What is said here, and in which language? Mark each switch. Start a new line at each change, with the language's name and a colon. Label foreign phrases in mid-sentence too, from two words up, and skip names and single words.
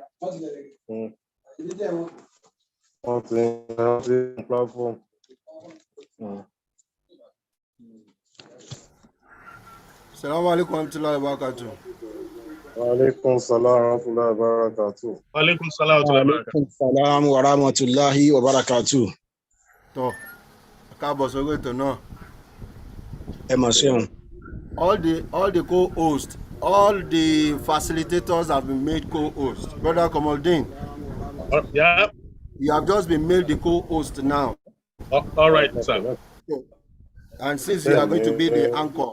Yoruba: Wọ́n ti ní platform.
Arabic: السلام عليكم ورحمة الله وبركاته. وعليكم السلام ورحمة الله وبركاته. وعليكم السلام ورحمة الله وبركاته.
Yoruba: Tó, káàbọ̀ sórí ètò náà. Ẹ mọ̀ ṣeun.
English: All the co-hosts, all the facilitators have been made co-hosts. Brother Kamaldeen, Yeah. you have just been made the co-host now. All right, sir. And since you are going to be the anchor,